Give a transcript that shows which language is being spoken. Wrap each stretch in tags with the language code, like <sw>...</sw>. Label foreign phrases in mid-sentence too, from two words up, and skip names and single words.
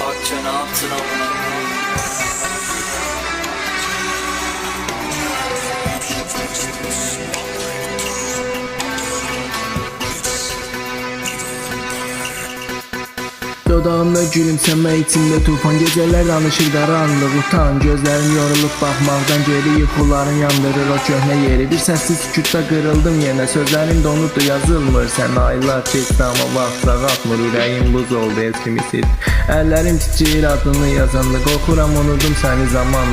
<tr>ne yaptın amına? Dodağımda gülümseme, içimde tufan, geceler</tr> <az>danışır qaranlıq utan.</az> <tr>Gözlerim yorulup</tr> <az>baxmaqdan geri yuxuların yandırır o köhnə yeri. Bir səssiz sükutda qırıldım yenə, sözlərim donubdu yazılmır. Sən aylar keçdi amma vaxt sağaltmır, ürəyim buz oldu heç kimisiz. Əllərim titrəyir adını yazanda, qorxuram unudum səni zamanla.</az>